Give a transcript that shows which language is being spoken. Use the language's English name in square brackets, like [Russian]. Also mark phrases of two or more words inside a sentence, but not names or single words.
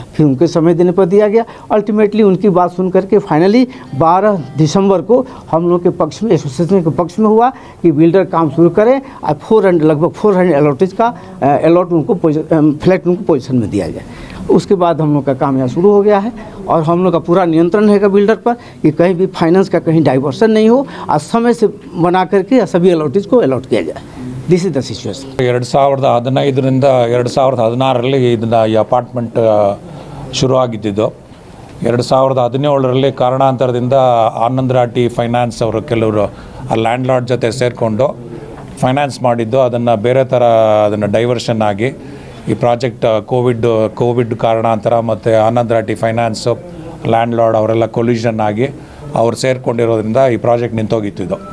[Hindi] फिर उनके समय देने पर दिया गया। अल्टीमेटली उनकी बात सुन करके फाइनली 12 दिसंबर को हम लोग के पक्ष में, एसोसिएशन के पक्ष में हुआ कि बिल्डर काम शुरू करें और लगभग 400 अलॉटेज का अलॉट उनको फ्लैट उनको पोजीशन में दिया गया। उसके बाद हम लोग का काम यहाँ शुरू हो गया है और हम लोग का पूरा नियंत्रण रहेगा बिल्डर पर कि कहीं भी फाइनेंस का कहीं डाइवर्सन नहीं हो और समय से बना करके सभी अलॉटेज को अलॉट किया जाए। [English] this is the situation. [Kannada] 2015ರಿಂದ 2016ರಲ್ಲಿ ಇದನ್ನು ಈ ಅಪಾರ್ಟ್ಮೆಂಟ್ ಶುರುವಾಗಿದ್ದು 2017ರಲ್ಲಿ ಕಾರಣಾಂತರದಿಂದ ಆನಂದ್ ರಾಠಿ ಫೈನಾನ್ಸ್ ಅವರು ಕೆಲವರು ಆ ಲ್ಯಾಂಡ್ ಲಾರ್ಡ್ ಜೊತೆ ಸೇರಿಕೊಂಡು ಫೈನಾನ್ಸ್ ಮಾಡಿದ್ದು, ಅದನ್ನು ಬೇರೆ ಥರ ಅದನ್ನು ಡೈವರ್ಷನ್ ಆಗಿ ಈ ಪ್ರಾಜೆಕ್ಟ್ ಕೋವಿಡ್ ಕಾರಣಾಂತರ ಮತ್ತು ಆನಂದ್ ರಾಠಿ ಫೈನಾನ್ಸು ಲ್ಯಾಂಡ್ ಲಾರ್ಡ್ ಅವರೆಲ್ಲ ಕೊಲ್ಯೂಷನ್ ಆಗಿ ಅವ್ರು ಸೇರಿಕೊಂಡಿರೋದ್ರಿಂದ ಈ ಪ್ರಾಜೆಕ್ಟ್ ನಿಂತೋಗಿತ್ತು.